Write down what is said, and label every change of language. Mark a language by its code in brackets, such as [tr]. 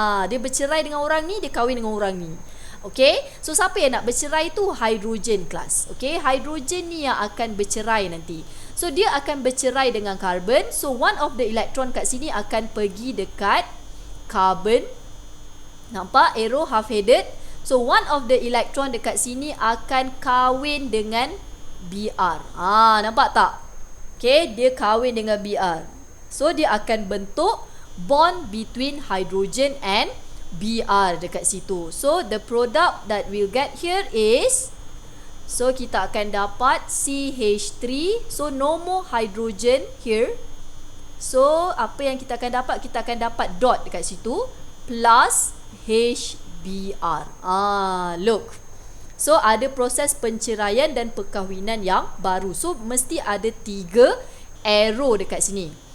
[ms] Dia bercerai dengan orang ni, dia kahwin dengan orang ni. Okay, so siapa yang nak bercerai tu? Hidrogen kelas. Okay, hidrogen ni yang akan bercerai nanti. So dia akan bercerai dengan karbon. So [en] one of the electron [ms] kat sini akan pergi dekat carbon. Nampak arrow half headed. So [en] one of the electron [ms] dekat sini akan kahwin dengan Br. Nampak tak? Okay, dia kahwin dengan Br. So dia akan bentuk bond [en] between hydrogen and Br [ms] dekat situ. [en] So the product that we'll get here is, so [ms] kita akan dapat CH3. [en] So no more hydrogen here. [ms] So apa yang kita akan dapat? Kita akan dapat dot dekat situ plus HBr. [en] Look. [ms] So ada proses penceraian dan perkahwinan yang baru. So mesti ada 3 arrow dekat sini.